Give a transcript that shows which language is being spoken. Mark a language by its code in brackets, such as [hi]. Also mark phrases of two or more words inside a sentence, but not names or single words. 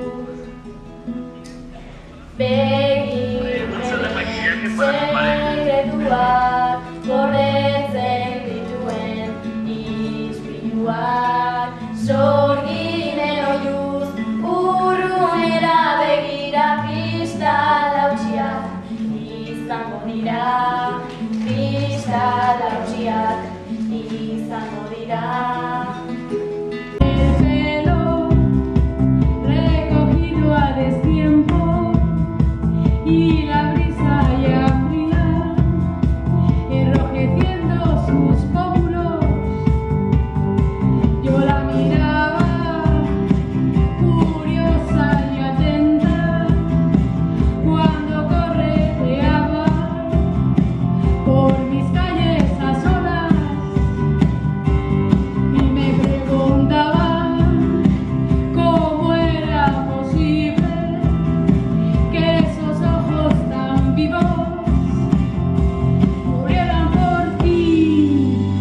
[eu] Sekretuak gordetzen dituen ispiluak, sorgine oiuz urrunera begira, kristal hautsiak izango dira, kristal hautsiak izango dira. [es] Y la brisa ya fría, enrojeciendo sus pómulos, yo la miraba, curiosa y atenta, cuando correteaba por mis calles a solas, y me preguntaba cómo era posible que esos ojos tan vivos murieran por ti.